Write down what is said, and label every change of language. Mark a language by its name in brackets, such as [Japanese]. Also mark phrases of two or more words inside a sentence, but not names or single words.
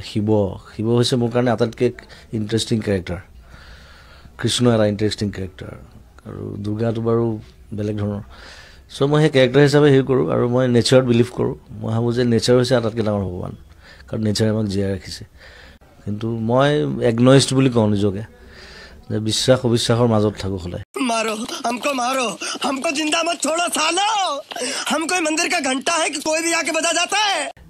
[Assamese] শিৱ হৈছে মোৰ কাৰণে আটাইতকৈ [English] interesting character [Assamese] কৃষ্ণ এটা [English] interesting character [Assamese] আৰু দুৰ্গাটো বাৰু বেলেগ ধৰণৰ চ' মই সেই কেৰেক্টাৰ হিচাপে হেৰি কৰোঁ আৰু মই নেচাৰত বিলিভ কৰোঁ মই ভাবোঁ যে নেচাৰ হৈছে আটাইতকৈ ডাঙৰ ভগৱান কাৰণ নেচাৰে আমাক জীয়াই ৰাখিছে কিন্তু মই এগনইষ্ট বুলি কওঁ নিজকে যে বিশ্বাস অবিশ্বাসৰ মাজত থাকোঁ সদায় [Hindi] मारो हमको जिंदा मत छोड़ो सालो हम कोई मंदिर का घंटा है कि कोई भी आके बजा जाता है